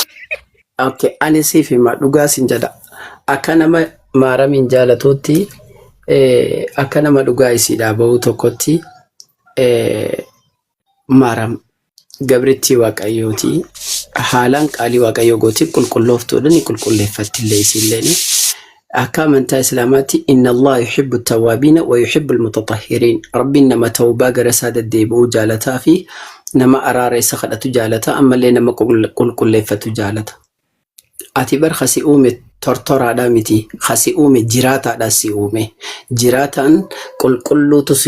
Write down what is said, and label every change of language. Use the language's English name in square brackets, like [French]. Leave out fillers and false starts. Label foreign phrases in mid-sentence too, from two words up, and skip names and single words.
[Oromo] Okay, ani siif hima dhugaa sin jedha. Akka nama maaramiin jaalatuutti akka nama dhugaa isiidhaa bahuu tokkotti maaram gabrittii waaqayyooti. Haalaan qaalii waaqayyoo gooti qulqullooftuudha ni qulqulleeffattillee isiilleen. Akka amantaa islaamaatti [Arabic] إن الله يحب التوابين ويحب المتطهرين. [Oromo] Rabbiin nama tawbaa gara isaa deddeebi'uu jaalataa fi nama araara isa kadhatu jaalata ammallee nama qulqulleeffatu jaalata. Ati bar khasi uume tortoraadhaa miti khasi uume jiraataadhaa si uume jiraataan qulqulluutu si